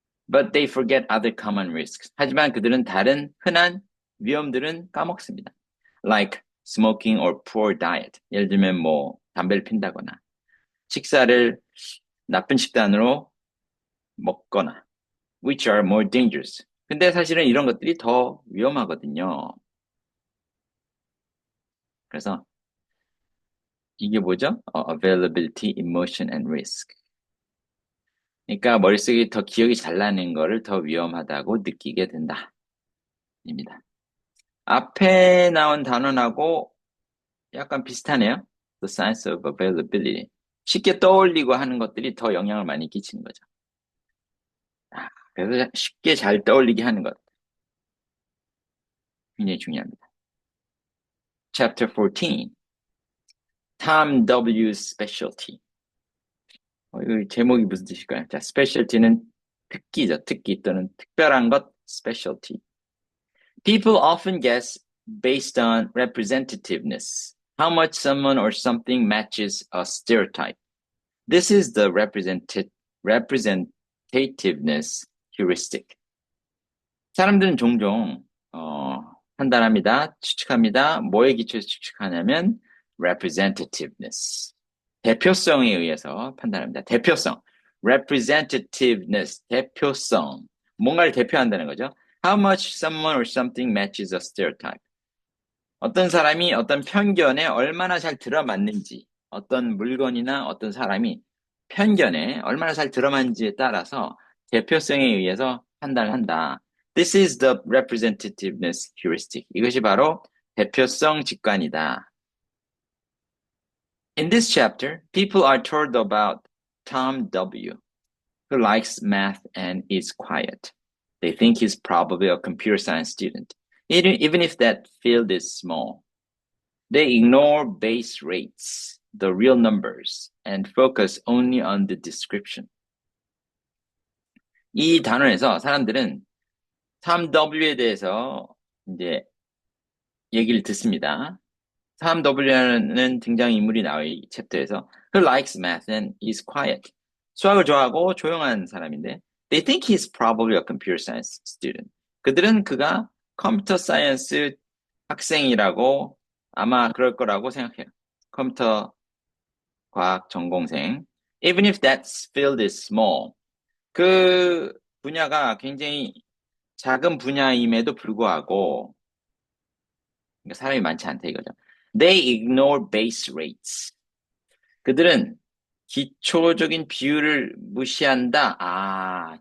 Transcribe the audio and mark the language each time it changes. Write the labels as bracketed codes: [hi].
[en] But they forget other common risks. [ko] 하지만 그들은 다른 흔한 위험들은 까먹습니다. [en] Like smoking or poor diet. [ko] 예를 들면 담배를 핀다거나 식사를 나쁜 식단으로 먹거나 [en] which are more dangerous. [ko] 근데 사실은 이런 것들이 더 위험하거든요. 그래서 이게 뭐죠? [en] availability, emotion, and risk. [ko] 그러니까 머릿속에 더 기억이 잘 나는 거를 더 위험하다고 느끼게 된다. 입니다. 앞에 나온 단어하고 약간 비슷하네요. [en] The science of availability. [ko] 쉽게 떠올리고 하는 것들이 더 영향을 많이 끼치는 거죠. 그래서 쉽게 잘 떠올리게 하는 것. 굉장히 중요합니다. Chapter 14. [en] Tom W's specialty. [ko] 이 제목이 무슨 뜻일까요? 자, specialty는 특기죠. 특기 또는 특별한 것, [en] specialty. People often guess based on representativeness. how much someone or something matches a stereotype. This is the representativeness heuristic. [ko] 사람들은 종종 판단합니다. 추측합니다. 뭐에 기초해서 추측하냐면 representativeness. 대표성에 의해서 판단합니다. 대표성. representativeness. 대표성. 뭔가를 대표한다는 거죠. [en] How much someone or something matches a stereotype. [ko] 어떤 사람이 어떤 편견에 얼마나 잘 들어맞는지, 어떤 물건이나 어떤 사람이 편견에 얼마나 잘 들어맞는지에 따라서 대표성에 의해서 판단을 한다. [en] This is the representativeness heuristic. [ko] 이것이 바로 대표성 직관이다. [en] In this chapter, people are told about Tom W., who likes math and is quiet. They think he's probably a computer science student, even if that field is small. They ignore base rates, the real numbers, and focus only on the description. [ko] 이 단원에서 사람들은 Tom W에 대해서 이제 얘기를 듣습니다. Tom W라는 등장인물이 나와 이 챕터에서 [en] who likes math and is quiet. [ko] 수학을 좋아하고 조용한 사람인데 [en] they think he's probably a computer science student. [ko] 그들은 그가 컴퓨터 사이언스 학생이라고 아마 그럴 거라고 생각해요. 컴퓨터 과학 전공생. [en] Even if that field is small. [ko] 그 분야가 굉장히 작은 분야임에도 불구하고 그러니까 사람이 많지 않다 이거죠. [en] They ignore base rates. [ko] 그들은 기초적인 비율을 무시한다.